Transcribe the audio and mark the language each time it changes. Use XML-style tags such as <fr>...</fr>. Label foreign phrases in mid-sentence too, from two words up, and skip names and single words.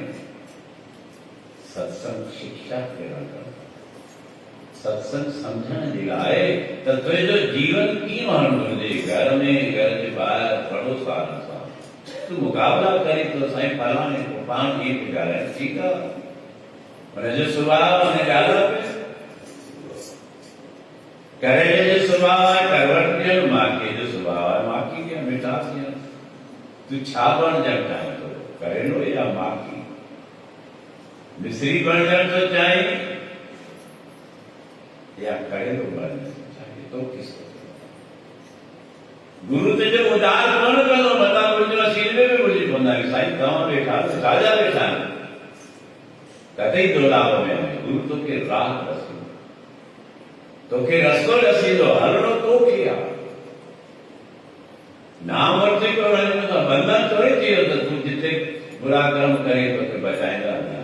<sd>सत्संग शिक्षा ॾियण लाइ, सत्संग समझण जे लाइ त तुंहिंजो जीवन कीअं हलणो हुजे, घर में, घर जे ॿाहिरि, पड़ोसारनि सां तूं मुक़ाबला करे तो साईं फलाणे को पाण ईअं पियो ॻाल्हाए, ठीकु आहे, हुनजो सुभाउ हुन ॻाल्हि पे करेले जो सुभाउ आहे करवट ॾियणु, माखीअ जो सुभाउ आहे माखी ॾियणु, मिठास ॾियणु। तूं छा बणजणु चाहीं थो, करेलो या माखी? मिस्री बणजणु थो चाहीं या करेलो बणजणु चाहीं,</sd> <hi>तो किसको?</hi> <sd>गुरु तुंहिंजो उधार कोन कंदो, मथां मुंहिंजो सीन में बि मुंहिंजी पवंदा आहिनि, साईं तव्हां वेठा छाजा वेठा आहिनि, कतई दोलाव में आहे। गुरु तोखे राह ॾसी, तोखे रस्तो ॾसींदो, हलणो तोखे आहे। नाम वरिती पियो वञे त बंधन थोरी थी वियो त तूं जिते बुरा कर्म करे तोखे बचाईंदा न।</sd>